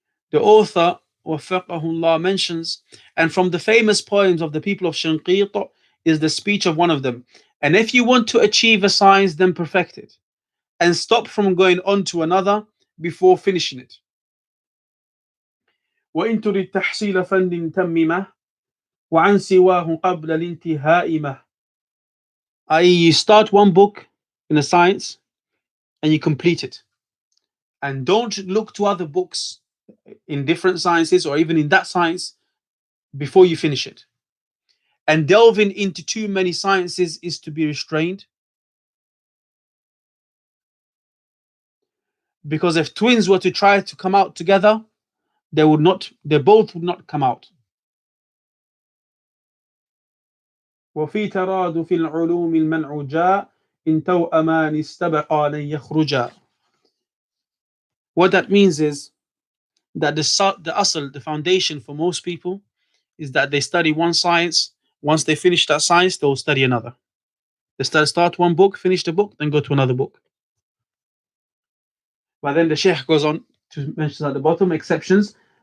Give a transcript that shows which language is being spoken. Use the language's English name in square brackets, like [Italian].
[English] The author, Waffaqahullah, mentions, and from the famous poems of the people of Shanqit is the speech of one of them. And if you want to achieve a science, then perfect it, and stop from going on to another before finishing it. [Arabic] وإن تريد تحصيل فن تممه وعن سواه قبل الانتهاء مه. [English] I.e., you start one book in a science and you complete it. And don't look to other books in different sciences or even in that science before you finish it. And delving into too many sciences is to be restrained. Because if twins were to try to come out together, they both would not come out. [Arabic] وفي ترادف العلوم المنع جاء إن توأمان استبقا لن يخرجا. [English] What that means is that the asl, the foundation for most people, is that they study one science. Once they finish that science, they'll study another. They start one book, finish the book, then go to another book. But then the Sheikh goes on to mention at the bottom exceptions.